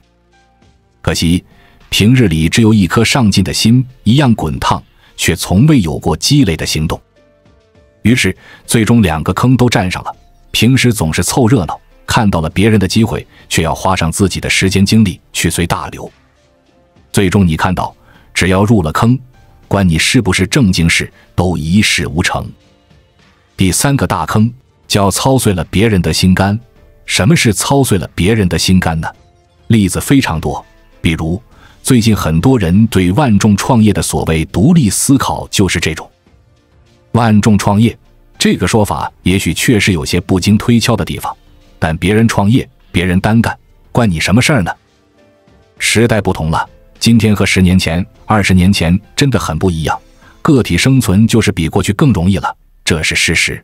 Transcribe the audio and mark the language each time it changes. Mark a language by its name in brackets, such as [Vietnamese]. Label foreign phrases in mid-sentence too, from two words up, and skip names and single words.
[Chinese] 可惜平日裡只有一顆上進的心，一樣滾燙，卻從未有過積累的行動。於是最終2個坑都占上了。平時總是湊熱鬧，看到了別人的機會，卻要花上自己的時間精力去隨大流。最終你看到，只要入了坑，管你是不是正經事，都一事無成。第3個大坑叫操碎了別人的心肝。什麼是操碎了別人的心肝呢？例子非常多，比如最近很多人對萬众創業的所謂獨立思考就是這種。萬眾創業這個說法也許確實有些不經推敲的地方，但別人創業，別人單幹，關你什麼事兒呢？時代不同了，今天和10年前、20年前真的很不一樣，個體生存就是比過去更容易了，這是事實。